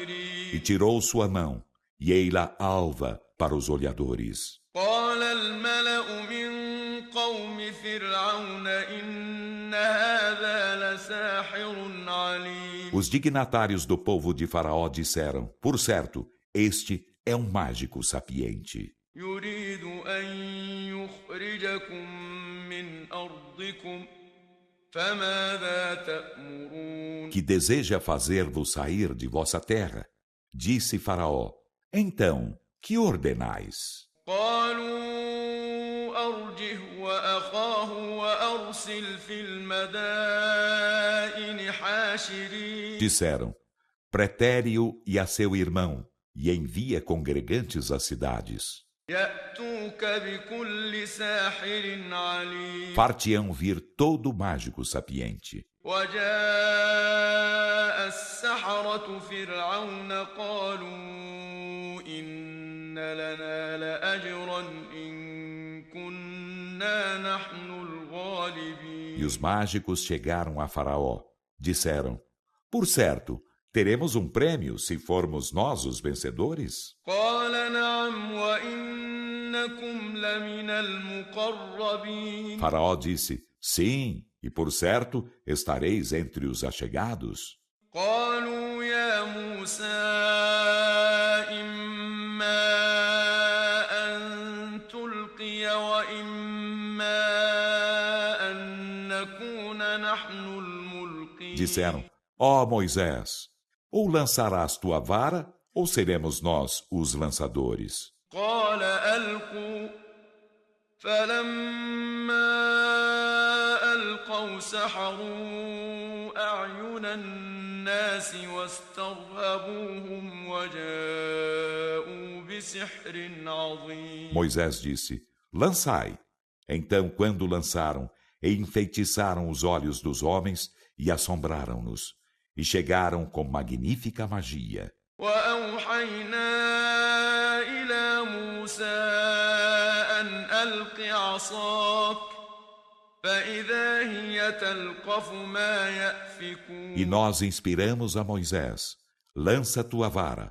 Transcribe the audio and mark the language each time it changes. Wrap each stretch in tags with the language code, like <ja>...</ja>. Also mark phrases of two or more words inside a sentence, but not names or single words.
<pt>E tirou sua mão, e ei-la alva para os olhadores.</pt> <ar>قال الملأ من قوم فرعون إن هذا لساحر عليم.</ar> <pt>Os dignatários do povo de Faraó disseram: Por certo, este é um mágico sapiente,</pt> <ar>يريد أن يخرجكم من أرضكم فماذا تأمرون.</ar> <pt>que deseja fazer-vos sair de vossa terra. Disse Faraó: Então, que ordenais?</pt> <ar>قالوا أرجه وأخاه وأرسل في المدائن حاشرين.</ar> <pt>Disseram: Pretere-o e a seu irmão, e envia congregantes às cidades.</pt> <ar>يأتوك بكل ساحر عليم.</ar> <pt>Far-te-ão vir todo mágico sapiente.</pt> <ar>وجاء السحرة فرعون قالوا إن لنا لأجرا إن كنا نحن الغالبين.</ar> <pt>E os mágicos chegaram a Faraó. Disseram: Por certo, teremos um prêmio se formos nós os vencedores?</pt> <ar>قال نعم وإنكم لمن المقربين.</ar> <pt>Faraó disse: Sim, e por certo estareis entre os achegados.</pt> <ar>قالوا يا موسى إما أن تلقي وإما أن نكون نحن الملقين.</ar> <pt>Disseram: Ó Moisés, ou lançarás tua vara, ou seremos nós os lançadores.</pt> <ar>قال ألقوا فلما ألقوا سحروا أعين الناس واسترهبوهم وجاءوا بسحر عظيم.</ar> <pt>Moisés disse: Lançai. Então, quando lançaram, enfeitiçaram os olhos dos homens e assombraram-nos, e chegaram com magnífica magia.</pt> <ar>وأوحينا إلى موسى أن ألق عصاك فإذا هي تلقف ما يأفكون.</ar> <pt>E nós inspiramos a Moisés: Lança tua vara.</pt>